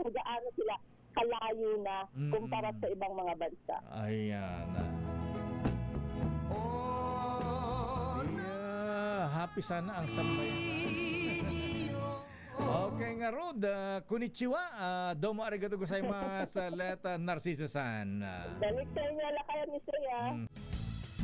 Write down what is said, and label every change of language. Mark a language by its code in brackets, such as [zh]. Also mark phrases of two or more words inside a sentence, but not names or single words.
[tl] Kung gaano sila kalayo na kumpara sa ibang mga bansa. Ayan. Yeah, happy sana ang sambayan. Okay nga Rod, konnichiwa. [ja] どうもありがとうございます, Let Narciso-san. [tl] Balik sa inyo, lakayan ni Sria.